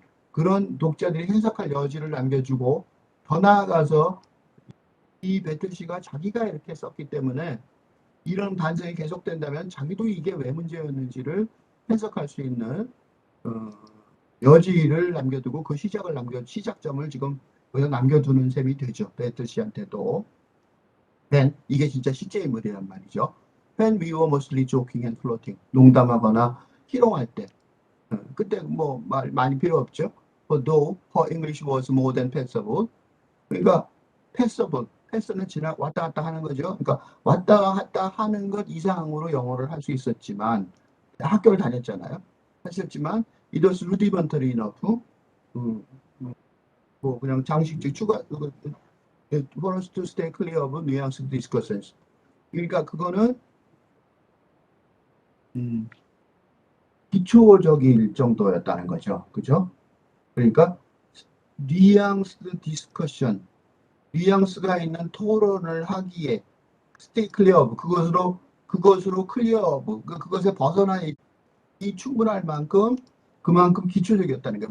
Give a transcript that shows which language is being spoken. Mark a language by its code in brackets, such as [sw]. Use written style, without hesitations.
[ko] 그런 독자들이 해석할 여지를 남겨주고, 더 나아가서 이 베틀 씨가 자기가 이렇게 썼기 때문에 이런 반성이 계속된다면 자기도 이게 왜 문제였는지를 해석할 수 있는 여지를 남겨두고 그 시작점을 지금 여기서 남겨두는 셈이 되죠. 베틀 씨한테도. 이게 진짜 실제 인물이란 말이죠. [en] When we were mostly joking and flirting. [ko] 농담하거나 희롱할 때. 그때 뭐 말 많이 필요 없죠. [en] Though her English was more than passable. [ko] 그러니까 passable. 패스는 왔다 갔다 하는 거죠. 그러니까 왔다 갔다 하는 것 이상으로 영어를 할 수 있었지만 학교를 다녔잖아요. 했었지만 [en] it was rudimentary enough. [ko] 뭐 그냥 장식적 추가 [en] for us to stay clear of nuanced discussions. [ko] 그러니까 그거는 기초적일 정도였다는 거죠. 그죠? 그러니까 nuanced discussion, 뉘앙스가 있는 토론을 하기에 [en] stay clear of, [ko] 그것으로 clear of, 그것에 벗어나 충분할 만큼 그만큼 기초적이었다는 거예요.